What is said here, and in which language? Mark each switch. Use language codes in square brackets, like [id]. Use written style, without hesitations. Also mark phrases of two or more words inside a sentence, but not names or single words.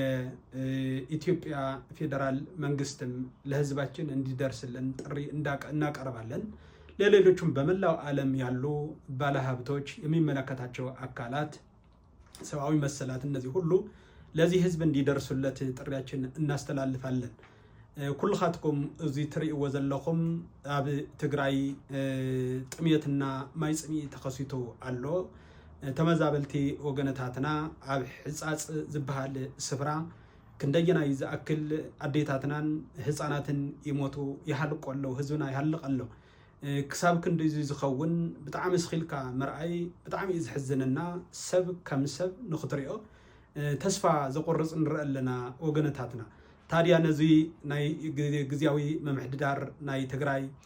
[am] የኢትዮጵያ ፌዴራል መንግስትም ለህዝባችን እንዲደርስልን ጥሪ እናቀርባለን። ለሌሎቹም በመላው ዓለም ያሉ ባለሀብቶች፣ የሚመለከታቸው አካላት፣ ሰብአዊ መሰላት እነዚህ ሁሉ ለዚህ ህዝብ እንዲደርሱለት ጥሪያችን እናስተላልፋለን። [ti] ኩልኻትኩም እዚ ትርእይዎ ዘለኹም ኣብ ትግራይ ጥሜትና ማይ ፅምኢ ተኸሲቱ ኣሎ። ተመዛበልቲ ወገነታትና ኣብ ሕጻጽ ዝበሃል ስፍራ ክንደየናይ ዝኣክል ኣዴታትናን ህፃናትን ይሞቱ ይሃልቁ ኣለዉ፣ ህዝብና ይሃልቕ ኣሎ። ክሳብ ክንዲ ዝኸውን ብጣዕሚ ስኺልካ ምርኣይ ብጣዕሚ እዩ ዝሕዝነና። ሰብ ከም ሰብ ንኽትሪኦ ተስፋ ዘቆርፅ ንርኢ ኣለና ወገነታትና። ታዲያ ነዚ ናይ ግዝያዊ ምምሕድዳር ናይ ትግራይ